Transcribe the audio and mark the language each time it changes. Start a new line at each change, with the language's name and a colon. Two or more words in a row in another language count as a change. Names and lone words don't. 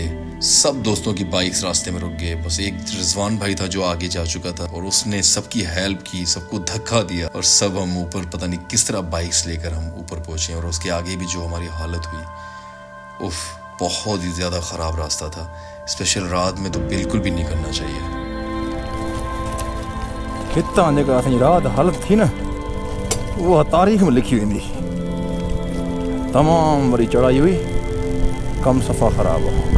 Hindi: सब दोस्तों की बाइक्स रास्ते में रुक गए। बस एक रिजवान भाई था जो आगे जा चुका था और उसने सबकी हेल्प की, सबको धक्का दिया और सब हम ऊपर पता नहीं किस तरह बाइक्स लेकर हम ऊपर पहुंचे। और उसके आगे भी जो हमारी हालत हुई, उफ, बहुत ही ज्यादा खराब रास्ता था। स्पेशल रात में तो बिल्कुल भी नहीं करना चाहिए।
Sindhi: हितां जेका असांजी रात हालत थी न, उहा तारीख़ में लिखी वेंदी। तमामु वरी चढ़ाई हुई, कम सफ़ा ख़राब हो।